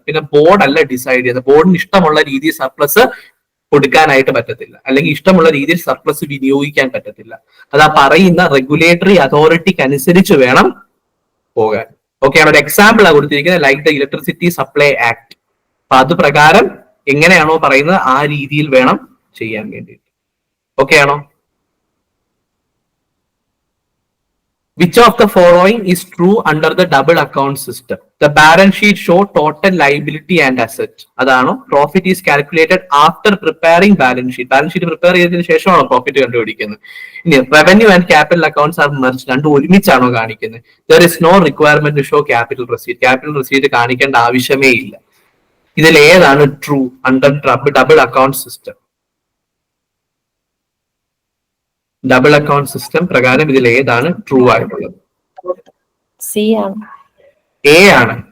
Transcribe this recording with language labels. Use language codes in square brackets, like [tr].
[ml] പിന്നെ ബോർഡല്ല ഡിസൈഡ് ചെയ്യുന്നത്. ബോർഡിന് ഇഷ്ടമുള്ള രീതിയിൽ സർപ്ലസ് കൊടുക്കാനായിട്ട് പറ്റത്തില്ല, അല്ലെങ്കിൽ ഇഷ്ടമുള്ള രീതിയിൽ സർപ്ലസ് വിനിയോഗിക്കാൻ പറ്റത്തില്ല. അത് ആ പറയുന്ന റെഗുലേറ്ററി അതോറിറ്റിക്ക് അനുസരിച്ച് വേണം പോകാൻ. ഓക്കെ, ഒരു എക്സാമ്പിൾ ആണ് കൊടുത്തിരിക്കുന്നത്, [en] Like the electricity supply act. [ml] അപ്പൊ അത് പ്രകാരം എങ്ങനെയാണോ പറയുന്നത് ആ രീതിയിൽ വേണം ചെയ്യാൻ വേണ്ടിയിട്ട്. ഓക്കെ ആണോ? [en] Which of the following is true under the double account system? The balance sheet show total liability and asset. അതാണോ? Profit is calculated after preparing balance sheet. [ml] Balance sheet prepare ചെയ്തതിനു ശേഷമാണോ പ്രോഫിറ്റ് കണ്ടുപിടിക്കുന്നത്? ഇനി [en] revenue and capital accounts are merged. [ml] രണ്ടും ഒരുമിച്ചാണോ കാണിക്കുന്നത്? [en] There is no requirement to show capital receipt. [ml] Capital receipt കാണിക്കേണ്ട ആവശ്യമേ ഇല്ല. ഇതിൽ ഏതാണ് true under double account system? Double account system പ്രകാരം ഇതിൽ ഏതാണ് ട്രൂ ആയിട്ടുള്ളത്? സി ആണ്. എ ആണ്.